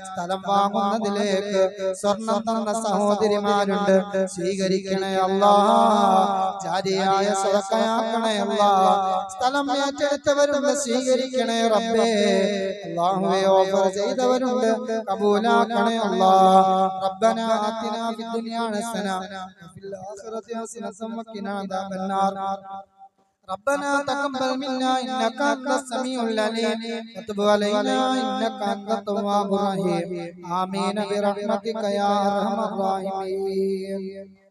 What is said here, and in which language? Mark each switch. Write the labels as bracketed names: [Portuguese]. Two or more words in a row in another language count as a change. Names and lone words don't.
[Malayalam] സ്ഥലം വാങ്ങുന്നതിലേക്ക് സ്വർണം തന്ന സഹോദരിമാരുണ്ട്, സ്വീകരിക്കണേ അല്ലാഹ്, ജാരിയായ സദഖയാക്കണേ അല്ലാഹ്. സ്ഥലം ഏറ്റെടുത്തവരുണ്ട്, സ്വീകരിക്കണേ റബ്ബേ. അല്ലാഹുവേ ഓഫർ ചെയ്തവരുണ്ട്, കബൂലാക്കണേ അല്ലാഹ്. [Arabic] ربنا آتنا في الدنيا حسنة وفي الآخرة حسنة وقنا عذاب النار. ربنا تقبل منا إنك أنت السميع العليم وتب علينا إنك أنت التواب الرحيم آمين برحمتك يا أرحم الراحمين.